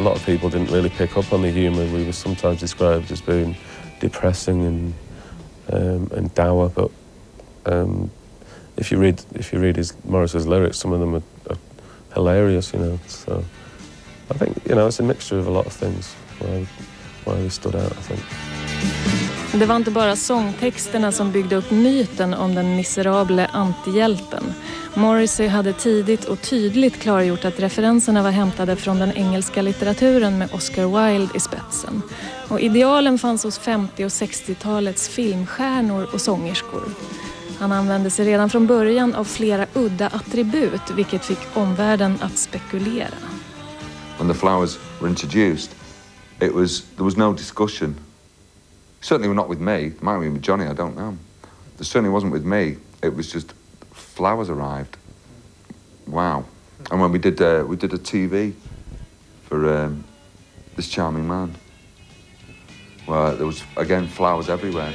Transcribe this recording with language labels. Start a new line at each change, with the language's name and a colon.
English: A lot of people didn't really pick up on the humour. We were sometimes described as being depressing and dour, but if you read Morrissey's lyrics, some of them are hilarious, you know. So I think, you know, it's a mixture of a lot of things why we stood out, I think.
Swedish: Det var inte bara sångtexterna som byggde upp myten om den miserable antihjälten. Morrissey hade tidigt och tydligt klargjort att referenserna var hämtade från den engelska litteraturen med Oscar Wilde i spetsen. Och idealen fanns hos 50- och 60-talets filmstjärnor och sångerskor. Han använde sig redan från början av flera udda attribut, vilket fick omvärlden att spekulera.
English: When the flowers were introduced, there was no discussion. Certainly not with me. It might have been with Johnny, I don't know. It certainly wasn't with me. It was just flowers arrived. Wow. And when we did a TV for this charming man, well, there was again flowers everywhere.